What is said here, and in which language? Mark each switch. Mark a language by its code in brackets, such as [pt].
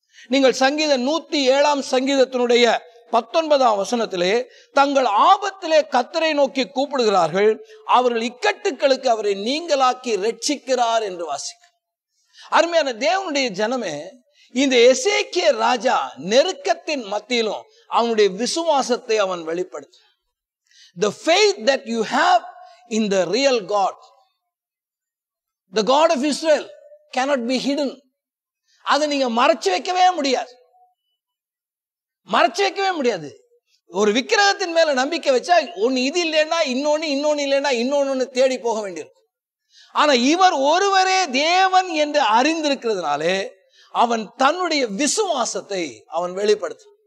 [ta] நீங்கள் சங்கீதம் 107 சங்கீதத்தினுடைய 19 வசனத்திலே, தங்கள் ஆபத்திலே கர்த்தரை நோக்கி கூப்பிடுகிறார்கள், அவர்கள் இக்கட்டுகளுக்கு அவரை நீங்களாக்கி ரட்சிக்கிறார் என்று வாசிக்க. அருமையான தேவனுடைய ஜனமே, இந்த எசேக்கியா ராஜா நெருக்கத்தின் மத்தியிலும் அவனுடைய விசுவாசத்தை அவன் வெளிப்படுத்த. [en] The faith that you have in the real God, the God of Israel, cannot be hidden. [ta] அதை நீங்க மறைச்சு வைக்கவே முடியாது, மறைச்சு வைக்கவே முடியாது. ஒரு விக்கிரகத்தின் மேல நம்பிக்கை வச்சா ஒன்னு இது இல்லைன்னா இன்னொன்னு இல்லைன்னா இன்னொன்னு தேடி போக வேண்டியிருக்கும். ஆனா இவர் ஒருவரே தேவன் என்று அறிந்திருக்கிறதுனாலே அவன் தன்னுடைய விசுவாசத்தை அவன் வெளிப்படுத்த.